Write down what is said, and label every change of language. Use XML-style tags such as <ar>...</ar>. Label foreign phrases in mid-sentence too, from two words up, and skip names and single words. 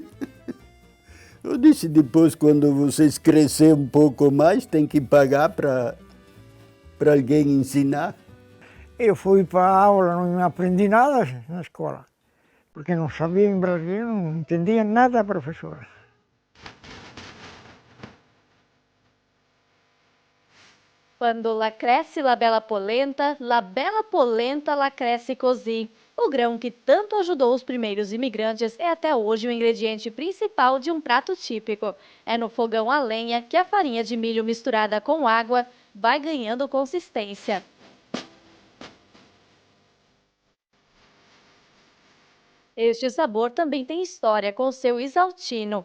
<pt>Eu disse, depois, quando vocês crescerem um pouco mais, tem que pagar para alguém ensinar. Eu fui para a aula, não aprendi nada na escola, porque não sabia em Brasil, não entendia nada a professora.</pt> <it>Quando lá cresce la bella polenta lá cresce così.</it> <pt>O grão que tanto ajudou os primeiros imigrantes é até hoje o ingrediente principal de um prato típico. É no fogão a lenha que a farinha de milho misturada com água vai ganhando consistência. Este sabor também tem história com seu Isaltino.</pt>